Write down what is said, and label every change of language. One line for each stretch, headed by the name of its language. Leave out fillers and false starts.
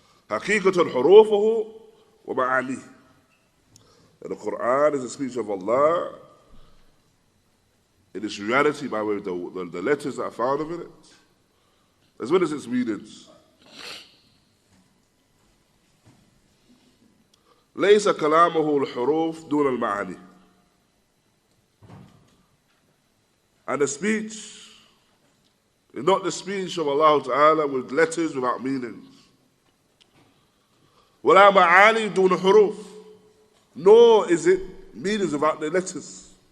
Arabic: حقيقة حروفه ومعانيه.
English: And the Qur'an is the speech of Allah in its reality by way of the letters that are found in it, as well as its meanings.
Arabic: ليس كلامه الحروف دون المعاني.
English: And the speech is not the speech of Allah Ta'ala with letters without meanings.
Arabic: وَلَا مَعَانِي دُونَ حُرُوفٍ,
English: nor is it meanings without the letters.